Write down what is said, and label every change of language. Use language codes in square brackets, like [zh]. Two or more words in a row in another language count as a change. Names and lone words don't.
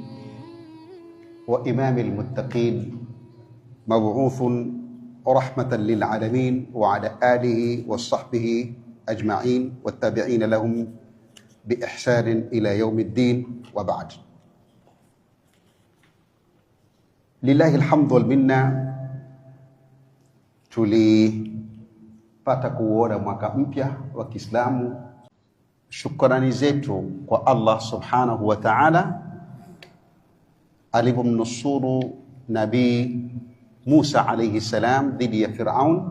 [ar] وإمام المتقين مبعوث رحمة للعالمين وعلى آله وصحبه أجمعين والتابعين لهم بإحسان إلى يوم الدين وبعد. لله الحمد والمنة. [sw] Tulipata kuona mwaka mpya wa Kiislamu. Shukrani zetu kwa Allah [ar] سبحانه وتعالى [sw] alipomnusuru Nabii Musa [ar] عليه السلام [sw] dhidi ya Firaun.